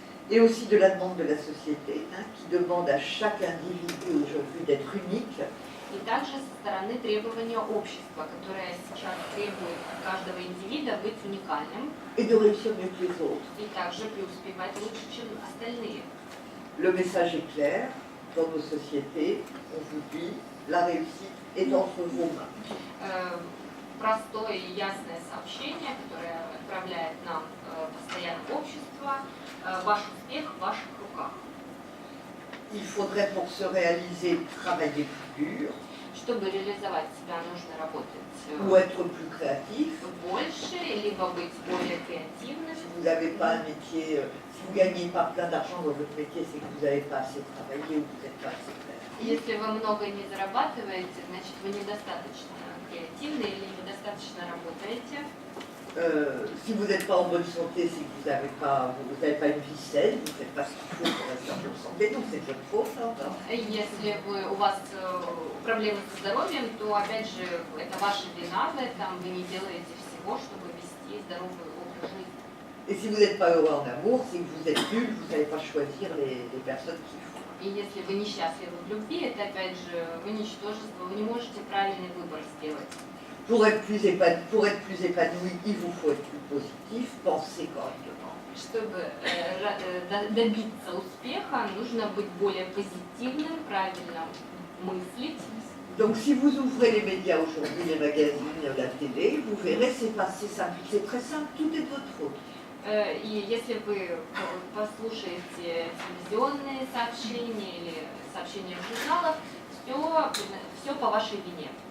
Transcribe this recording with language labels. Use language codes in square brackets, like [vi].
[fr] Et aussi de la demande de la société, qui demande à chaque individu aujourd'hui d'être unique. [ru] И также со стороны требования общества, которое сейчас требует от каждого индивида быть уникальным. [fr] Et de réussir mieux que les autres. [ru] И также преуспевать лучше, чем остальные. [fr] Le message est clair, dans nos sociétés, on vous dit, la réussite est entre vos mains. [ru] Простое и ясное сообщение, которое отправляет нам постоянно общество, ваш успех в ваших руках. [fr] Il faudrait pour se réaliser travailler plus dur. [ru] Чтобы реализовать себя, нужно работать [fr] ou être plus créatif. [ru] больше, либо быть более креативным. [fr] Si vous n'avez pas un métier, si vous ne gagnez pas plein d'argent dans votre métier, c'est que vous n'avez pas assez travaillé ou vous n'êtes pas assez créatif. [ru] Если вы много не зарабатываете, значит вы недостаточно креативны или недостаточно работаете. [fr] Si vous n'êtes pas en bonne santé, c'est que vous n'avez pas une vie saine, vous ne faites pas ce qu'il faut pour rester en bonne santé, donc c'est votre faute. [ru] Если у вас проблемы со здоровьем, то опять же это ваша вина в этом, вы не делаете всего, чтобы вести здоровый образ жизни. [fr] Et si vous n'êtes pas heureux en amour, c'est que vous êtes nul, vous ne savez pas choisir les personnes qu'il faut. [ru] И если вы несчастливы в любви, это опять же вы ничтожество, вы не можете правильный выбор сделать. [fr] Pour être plus épanoui, il vous faut être plus positif, penser correctement. [ru] Чтобы добиться успеха, нужно быть более позитивным, правильно мыслить. [fr] Donc si vous ouvrez les médias aujourd'hui, les magazines, la télé, vous verrez, c'est très simple, tout est de votre faute. [ru] И если вы послушаете телевизионные сообщения или сообщения в журналах, все по вашей вине.